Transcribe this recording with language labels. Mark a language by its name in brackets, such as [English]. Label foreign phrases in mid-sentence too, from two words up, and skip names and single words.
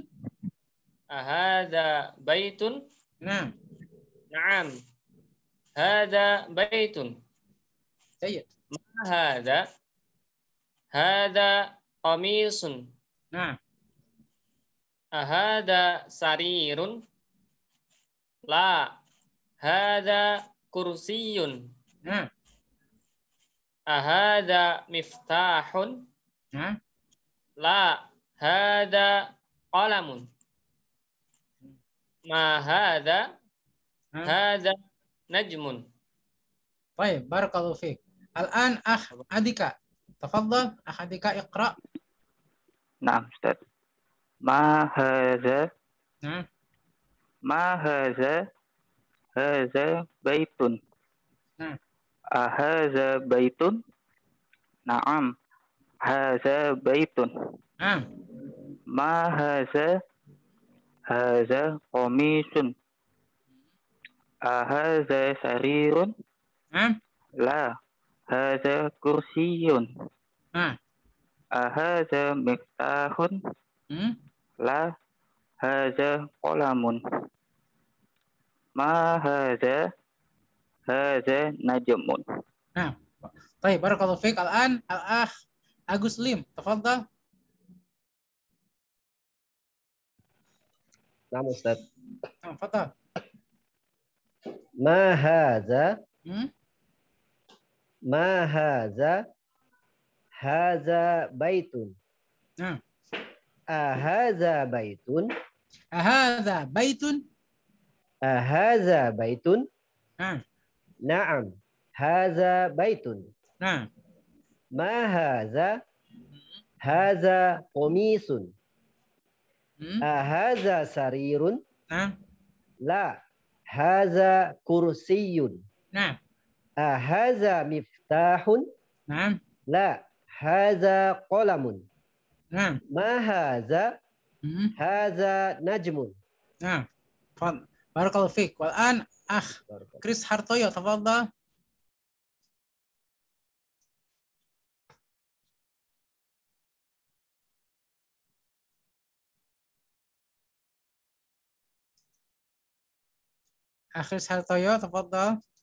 [Arabic] أهذا بيت? Naam. نعم. هذا بيت. Jayyid. ما هذا؟ هذا قميص. Naam. أهذا سرير؟ لا. هذا كرسي. أهذا مفتاح? لا. هذا قلم. ما هذا؟ هذا نجم. Baik, بارك الله فيك. الآن أخ أديكا. تفضل أخ أديكا اقرأ. نعم، أستاذ. ما هذا? ما هذا؟ هذا بيت. أهذا بيت؟ نعم. هذا بيت. ما هذا? هذا قميص. أهذا سرير? لا. هذا كرسي. أهذا مفتاح؟ لا. هذا قلم. ما هذا? هذا نجم. Baik, بارك الله فيك. الآن الأخ أغوس ليم. تفضل. نعم أستاذ. Tafadhal. ما هذا؟ ما هذا? هذا بيت. أهذا بيت? أهذا بيت? أهذا بيت؟ نعم. هذا بيت. ما هذا? هذا قميص. أهذا سرير? لا. هذا كرسي. أهذا مفتاح? لا. هذا قلم. ما هذا؟ هذا نجم. بارك الله فيك. والآن أخ كريس هارتويو. تفضل. آخر هارتويو، تفضل.